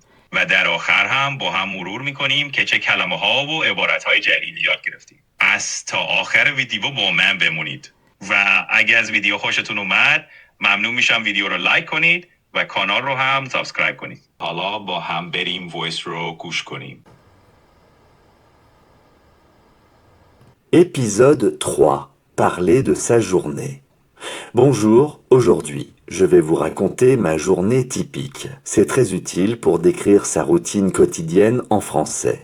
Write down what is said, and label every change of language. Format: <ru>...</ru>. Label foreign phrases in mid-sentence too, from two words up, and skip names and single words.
<fa>و در آخر هم با هم مرور میکنیم که چه کلمه ها و عبارت های جدیدی یاد گرفتیم. از تا آخر ویدیو با من بمونید. و اگه از ویدیو خوشتون اومد ممنون میشم ویدیو رو لایک کنید و کانال رو هم سابسکرایب کنید. حالا با هم بریم وایس رو گوش کنیم.</fa> <fr>Épisode 3. Parler de sa journée. Bonjour, aujourd'hui, je vais vous raconter ma journée typique. C'est très utile pour décrire sa routine quotidienne en français.</fr>